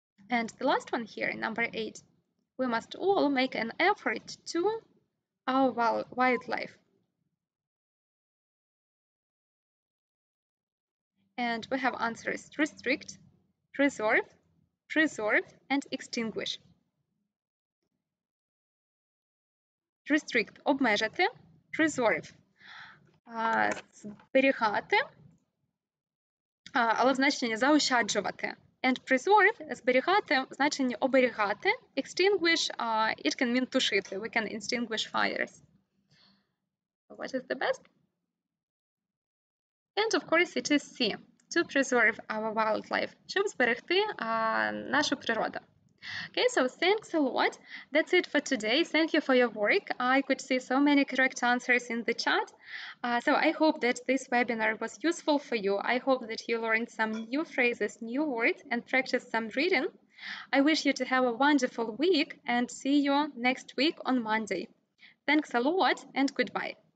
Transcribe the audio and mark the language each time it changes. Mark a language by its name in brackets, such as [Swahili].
[English] And the last one here, number 8. We must all make an effort to our wildlife. And we have answers restrict, preserve, preserve, and extinguish. [Ukrainian] Restrict – обмежити, preserve – зберігати, але в значенні заощаджувати. [English] And preserve [Ukrainian] – зберігати в значенні оберігати. [English] Extinguish – it can mean тушити. We can extinguish fires. So what is the best? And of course it is C. To preserve our wildlife. [Ukrainian] Щоб зберегти нашу природу. [English] Okay, so thanks a lot. That's it for today. Thank you for your work. I could see so many correct answers in the chat. So I hope that this webinar was useful for you. I hope that you learned some new phrases, new words, and practiced some reading. I wish you to have a wonderful week and see you next week on Monday. Thanks a lot and goodbye.